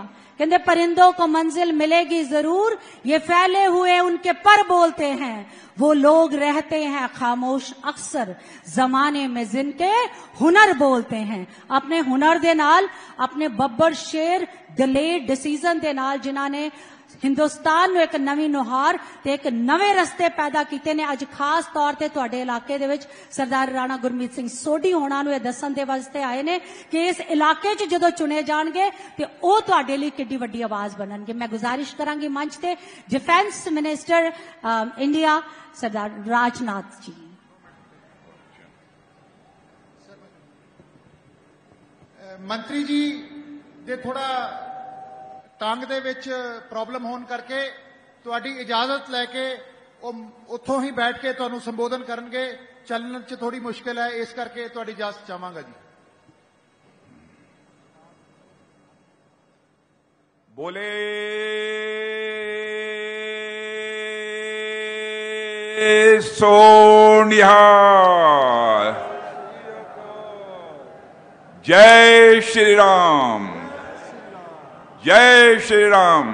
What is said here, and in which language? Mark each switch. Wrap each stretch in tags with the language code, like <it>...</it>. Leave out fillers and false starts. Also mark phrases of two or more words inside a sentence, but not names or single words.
<hi>कहते परिंदों को मंजिल मिलेगी जरूर, ये फैले हुए उनके पर बोलते हैं, वो लोग रहते हैं खामोश अक्सर जमाने में जिनके हुनर बोलते हैं।</hi> <pa>ਅਪਣੇ ਹੁਨਰ ਦੇ ਨਾਲ, ਅਪਣੇ ਬੱਬਰ ਸ਼ੇਰ ਦਲੇਰ ਡਿਸੀਜ਼ਨ ਦੇ ਨਾਲ ਜਿਨ੍ਹਾਂਨੇ ਹਿੰਦੁਸਤਾਨ ਮੇਂ ਇਕ ਨਵੀਂ ਨੁਹਾਰ ਤੇ ਇਕ ਨਵੇਂ ਰਸਤੇ ਪੈਦਾ ਕਿਏ ਨੇ। ਅੱਜ ਖ਼ਾਸ ਤੌਰ ਤੇ ਤੁਹਾਡੇ ਇਲਾਕੇ ਦੇ ਵਿਚ ਸਰਦਾਰ ਰਾਣਾ ਗੁਰਮੀਤ ਸਿੰਘ ਸੋਢੀ ਹੋਣਾ ਨੂੰ ਦੱਸਣ ਦੇ ਵਾਸਤੇ ਆਏ ਨੇ ਕਿ ਇਸ ਇਲਾਕੇ ਚ ਜਦੋਂ ਚੁਣੇ ਜਾਣਗੇ ਤੇ ਉਹ ਤੁਹਾਡੇ ਲਈ ਕਿੱਡੀ ਵੱਡੀ ਆਵਾਜ਼ ਬਣਨਗੇ। ਮੈਂ ਗੁਜ਼ਾਰਿਸ਼ ਕਰਾਂਗੀ ਮੰਚ ਤੇ</pa> <en>defence minister India</en> <pa>ਸਰਦਾਰ ਰਾਜਨਾਥ ਜੀ। ਮੰਤਰੀ ਜੀ ਦੇ ਥੋੜ੍ਹਾ ਟੰਗ ਦੇ ਵਿਚ ਪ੍ਰੋਬਲਮ ਹੋਣੇ ਕਰਕੇ ਤੁਹਾਡੀ ਇਜਾਜ਼ਤ ਲੈਕੇ ਉੱਥੋਂ ਹੀ ਬੈਠ ਕੇ ਤੁਹਾਨੂੰ ਸੰਬੋਧਨ ਕਰਨਗੇ। ਚਲਨੇ ਚ ਥੋੜ੍ਹੀ ਮੁਸ਼ਕਲ ਹੈ, ਇਸ ਕਰਕੇ ਤੁਹਾਡੀ ਇਜਾਜ਼ਤ ਚਾਹਾਂਗਾ ਜੀ।</pa> <hi>बोले सोनिया, जय श्री राम, जय श्री राम।</hi>